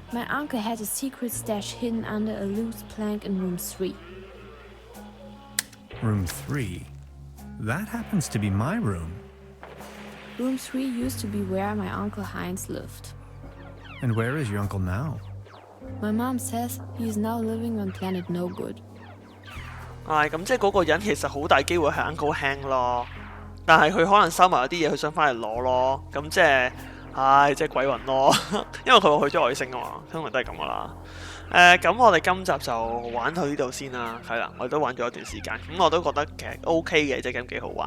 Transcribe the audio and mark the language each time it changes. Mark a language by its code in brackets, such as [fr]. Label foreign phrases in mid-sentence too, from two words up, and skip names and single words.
[en] My uncle had a secret stash hidden under a loose plank in room 3. Room 3? That happens to be my room. Room 3 used to be where my uncle Heinz lived. And where is your uncle now? My mom says he is now living on planet No Good. [yue] 係咁，即係嗰個人其實好大機會係 Uncle Hank 咯，但係佢可能收埋咗啲嘢，佢想翻嚟攞咯。咁即係，即係鬼魂咯，因為佢話去咗外星啊嘛，通常都係咁噶啦。咁我哋今集就玩到呢度先啦，係啦，我哋都玩咗一段時間，咁我都覺得其實 OK 嘅，隻 game 幾好玩。